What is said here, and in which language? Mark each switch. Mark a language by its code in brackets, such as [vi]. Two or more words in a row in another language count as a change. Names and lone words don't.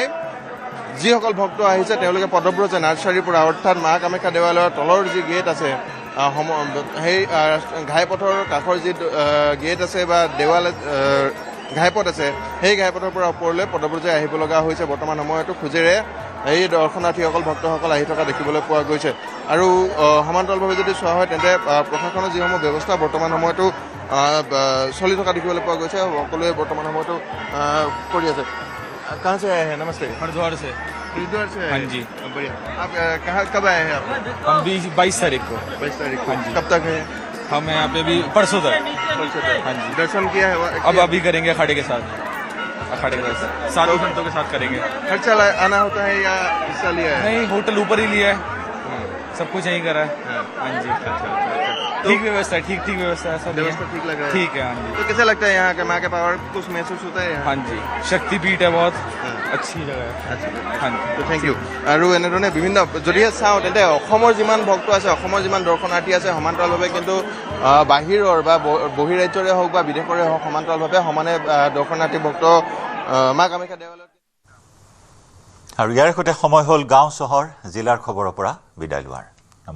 [as] যিসকল ভক্ত আহিছে তেওঁলোকে পদব্ৰজে নাৰ্চাৰীৰ পৰা, অৰ্থাৎ মা কামাখ্যা দেৱালয়ৰ তলৰ যি গেট আছে, সেই ঘাইপথৰ কাষৰ যি গেট আছে বা দেৱাল ঘাইপথ আছে, সেই ঘাইপথৰ পৰা ওপৰলৈ পদব্ৰজে আহিব লগা হৈছে। বৰ্তমান সময়তো খোজেৰে এই দৰ্শনাৰ্থীসকল, ভক্তসকল আহি থকা দেখিবলৈ পোৱা গৈছে। আৰু সমান্তৰালভাৱে যদি চোৱা হয়, তেন্তে প্ৰশাসনৰ যিসমূহ ব্যৱস্থা বৰ্তমান সময়তো চলি থকা দেখিবলৈ পোৱা গৈছে, সকলোৱে বৰ্তমান সময়তো কৰি আছে। [hi] कहाँ से आए हैं? नमस्ते। हरिद्वार से। हरिद्वार से? हाँ जी। बढ़िया। आप कहाँ कब आए हैं आप? हम 22 तारीख को। 22 तारीख को। हाँ जी। कब तक है? हम यहाँ पे भी परसों तक। परसों तक। हाँ जी। दर्शन किया है? अब अभी करेंगे अखाड़े के साथ। 10:30 7 घंटों के साथ करेंगे। खर्चा आना होता है या हिस्सा लिया है? नहीं, होटल ऊपर ही लिया है, सब कुछ यहीं करा है। हाँ जी, ठीक व्यवस्था है, ठीक व्यवस्था है, सब व्यवस्था ठीक लग रहा है? ठीक है। हाँ जी। तो कैसा लगता है यहाँ का माँ के पावर कुछ महसूस होता है यहाँ? हाँ जी, शक्तिपीठ है, बहुत अच्छी जगह है। हाँ जी, [as] তো [en] thank you [as] আৰু এনেধৰণে বিভিন্ন যদিহে চাওঁ তেন্তে অসমৰ যিমান ভক্ত আছে অসমৰ যিমান দৰ্শনাৰ্থী আছে সমান্তৰালভাৱে কিন্তু বাহিৰৰ বা বহিৰাজ্যৰে হওক বা বিদেশৰে হওক সমান্তৰালভাৱে সমানে দৰ্শনাৰ্থী ভক্ত মা কামাখ্যা দেৱালয়ত। আৰু ইয়াৰ সৈতে সময় হ'ল গাঁও চহৰ জিলাৰ খবৰৰ পৰা বিদায় লোৱাৰ।